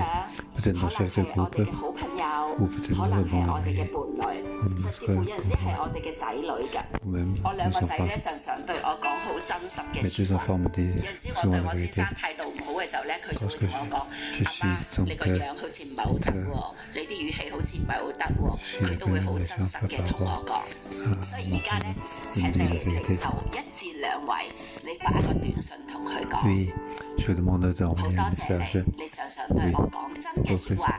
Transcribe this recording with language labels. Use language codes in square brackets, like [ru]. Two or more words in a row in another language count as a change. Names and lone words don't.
[fr] Peut-être nos chefs de groupe, ou peut-être nos bons amis, ou notre ou même nos enfants. Mes deux enfants me disent souvent la vérité. Lorsque je suis son père, [yue] 佢都會好真實嘅同我講，所以而家咧請你就1至2位，你發一個短信同佢講。好多謝你，你常常對我講真嘅説話。